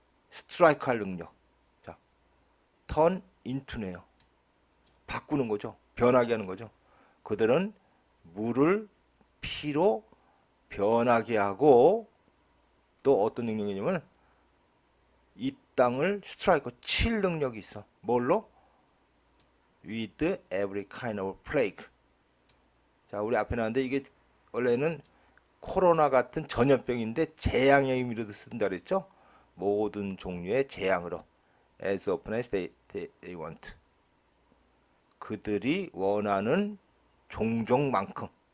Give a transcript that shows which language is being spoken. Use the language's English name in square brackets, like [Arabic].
[Korean] 스트라이크 할 능력. 자, 턴 인투네요. 바꾸는 거죠. 변하게 하는 거죠. 그들은 물을 피로 변하게 하고 또 어떤 능력이냐면 이 땅을 스트라이크 칠 능력이 있어. 뭘로? [English] With every kind of plague. [Korean] 자, 우리 앞에 나왔는데 이게 원래는 코로나 같은 전염병인데 재앙의 의미로 쓴다 그랬죠? 모든 종류의 재앙으로. [English] As often as they want. [Korean] 그들이 원하는 종종만큼.